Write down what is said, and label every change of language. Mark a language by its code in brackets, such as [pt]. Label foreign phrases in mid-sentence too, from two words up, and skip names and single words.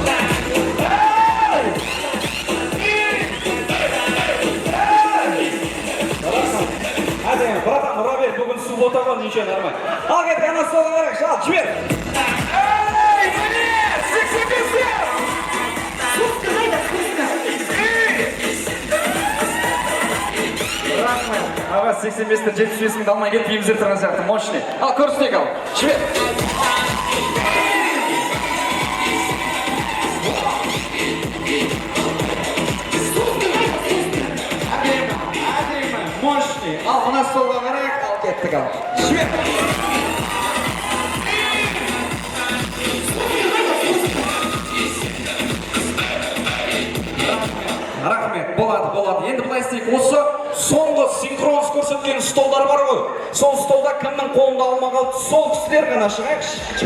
[kk] Әдемі, братан, ұра бер, бүгін су отаған, [ru] ничего, нормально. [kk] Ал кеттік, ана столға қарайықшы, ал, жібер. Сексен-бестер! Спуска, қайда, спуска. [uz] 85'te 75 mingdi almay ketib uyimizga turgan сияқты мощный. Al ko'rsataylik al. Shved. Мощный. Al mana stolga qarang, al ketdik al. Shved. [kk] Рахмет, болады. Енді былай істейік. Осы соңғы синхронсыз көрсеткен столдар бар ғой. Сол столда кімнің қолында алма қалды, сол кісілер ғана шығайықшы.